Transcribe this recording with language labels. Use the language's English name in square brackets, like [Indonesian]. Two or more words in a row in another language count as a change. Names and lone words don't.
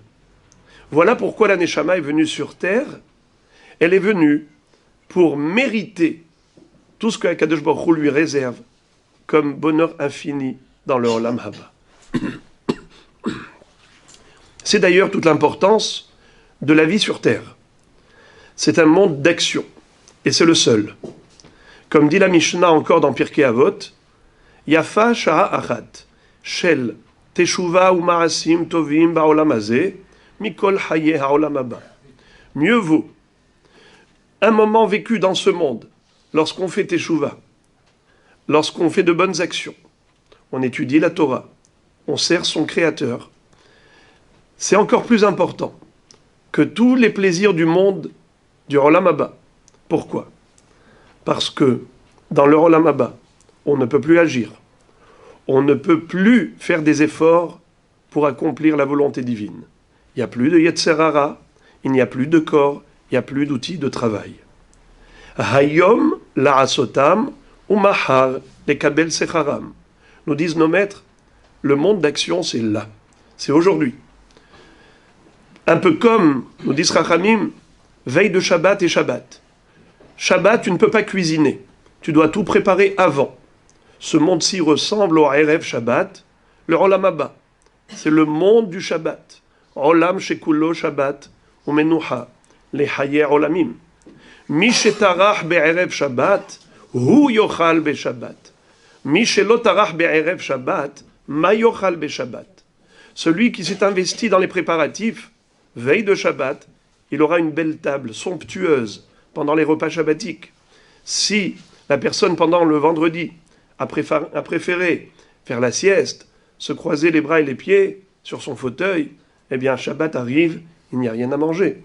[French] Voilà pourquoi la Neshama est venue sur terre. Elle est venue pour mériter tout ce que [Hebrew] הקדוש ברוך הוא [French] lui réserve comme bonheur infini dans le [Hebrew] עולם הבא. [French] C'est d'ailleurs toute l'importance de la vie sur terre. C'est un monde d'action, et c'est le seul. Comme dit la Mishnah encore dans Pirkei Avot, [Hebrew] יפה שעה אחת של תשובה ומעשים טובים בעולם הזה מכל חיי העולם הבא. [French] Mieux vaut un moment vécu dans ce monde, lorsqu'on fait teshuva, lorsqu'on fait de bonnes actions, on étudie la Torah, on sert son Créateur. C'est encore plus important que tous les plaisirs du monde du [Hebrew] עולם הבא. [French] Pourquoi? Parce que dans le [Hebrew] עולם הבא, [French] on ne peut plus agir. On ne peut plus faire des efforts pour accomplir la volonté divine. Il n'y a plus de [Hebrew] יצר הרע, [French] il n'y a plus de corps, il n'y a plus d'outils de travail. [Hebrew] היום לעשותם ומחר לקבל שכרם. [French] Nous disent nos maîtres, le monde d'action c'est là, c'est aujourd'hui. Un peu comme, nous disent Chachamim, veille de Shabbat et Shabbat. Shabbat, tu ne peux pas cuisiner. Tu dois tout préparer avant. Ce monde-ci ressemble au [Hebrew] ערב שבת, [French] le [Hebrew] עולם הבא. [French] C'est le monde du Shabbat. [Hebrew] עולם שכולו שבת, ומנוחה לחיי העולמים. מי שטרח בערב שבת הוא יאכל בשבת. מי שלא טרח בערב שבת מה יאכל בשבת. [French] Celui qui s'est investi dans les préparatifs, veille de Shabbat, il aura une belle table somptueuse pendant les repas shabbatiques. Si la personne, pendant le vendredi, a préféré faire la sieste, se croiser les bras et les pieds sur son fauteuil, eh bien, Shabbat arrive, il n'y a rien à manger.